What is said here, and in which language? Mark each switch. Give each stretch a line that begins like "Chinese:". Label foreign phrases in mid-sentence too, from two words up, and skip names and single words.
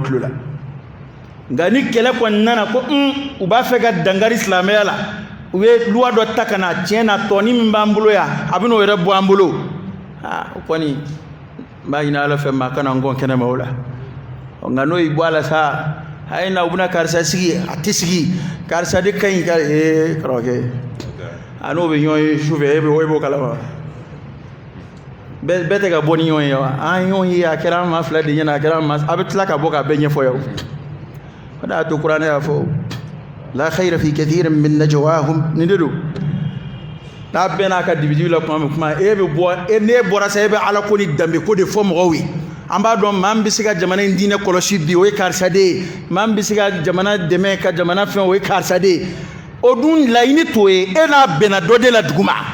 Bambara: tulo la nka ni kɛlɛ kɔni nana ko u b'a fɛ ka dankari silamɛya la u ye loi dɔ ta ka na tiɲɛ na tɔni min b'an bolo yan a bɛ n'o yɛrɛ bɔ an bolo o kɔni n b'a ɲini ala fɛ maa kana n gɔn kɛnɛma o la nka n'o y'i bɔ a la sa a ye na u bɛna karisa sigi a tɛ sigi karisa de ka ɲi ka karamɔgɔkɛ a n'o bɛ ɲɔgɔn ye su fɛ e b'o kalama bɛɛ tɛ ka bɔ ni ɲɔgɔn ye wa an ye ɲɔgɔn ye a kɛra an maa fila de ɲɛna a kɛra an maa a bɛ tila ka bɔ k'a bɛɛ ɲɛfɔ yan o de y'a to kuranɛ y'a fɔ
Arabic: لا خير في كثير من نجواهم
Bambara: nin de don n'a bɛɛ n'a ka dibidibi la kuma min kuma e bɛ bɔ n'e bɔra sa e bɛ ala ko ni danbe ko de fɔ mɔgɔw ye an b'a dɔn maa min bɛ se ka jamana in diinɛ kɔlɔsi bi o ye karisa de ye maa min bɛ se ka jamana dɛmɛ ka jamana fɛn o ye karisa de ye o dun laɲini t'o ye e n'a bɛnna dɔ de la duguma